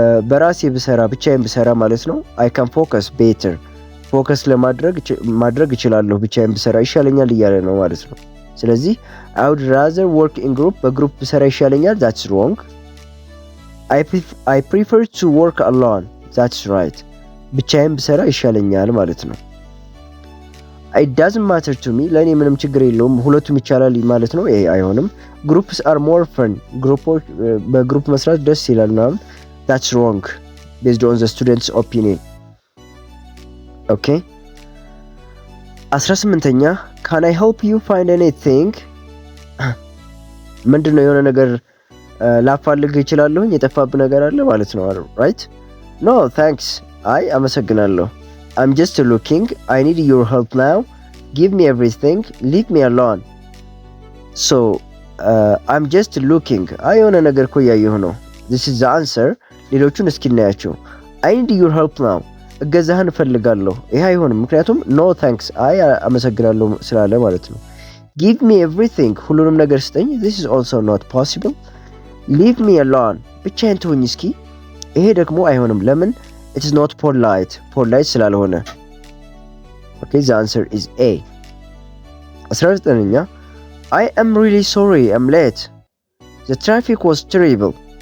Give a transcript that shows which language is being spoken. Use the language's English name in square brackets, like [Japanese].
[Amharic] በራሴ ብቻዬን ብሰራ ማለት ነው። [English] I can focus better [Amharic] ፎከስ ለማድረግ እችላለሁ ብቻዬን ብሰራ ይሻለኛል እያለ ነው ማለት ነው። ስለዚህ [English] I would rather work in group [Amharic] በግሩፕ ብሰራ ይሻለኛል። [English] that's wrong. I prefer to work alone. that's right. [Amharic] ብቻዬን ብሰራ ይሻለኛል ማለት ነው። [English] it doesn't matter to me [Amharic] ለኔ ምንም ችግር የለውም ሁለቱም ይቻላል ማለት ነው። ይሄ አይሆንም። [English] groups are more fun. [Amharic] በግሩፕ መስራት ደስ ይላል ነው። [English] that's wrong based on the student's opinion. okay 18ኛ can I help you find anything? [Amharic] ምንድነው የሆነ ነገር ላፋልግ እችላለሁ የጠፋብህ ነገር አለ ማለት ነው። right? [English] no thanks. [Amharic] አይ አመሰግናለሁ። [English] I'm just looking. I need your help now. Give me everything. Leave me alone. so I'm just looking. [Amharic] የሆነ ነገር እኮ እያየሁ ነው። [English] this is the answer. [Amharic] ሌሎቹን እስኪ እናያቸው። [English] I need your help now. [Amharic] እገዛህን እፈልጋለሁ። ይሄ አይሆንም ምክንያቱም [English] no thanks [Amharic] አመሰግናለሁ ስላለ ማለት ነው። [English] give me everything [Amharic] ሁሉንም ነገር ስጠኝ. [English] this is also not possible. leave me alone [Amharic] ብቻዬን ተወኝ እስኪ። ይሄ ደግሞ አይሆንም። ለምን? [English] it is not polite [Amharic] ስላልሆነ። [English] okay the answer is A. 19ኛ I am really sorry I'm late. the traffic was terrible.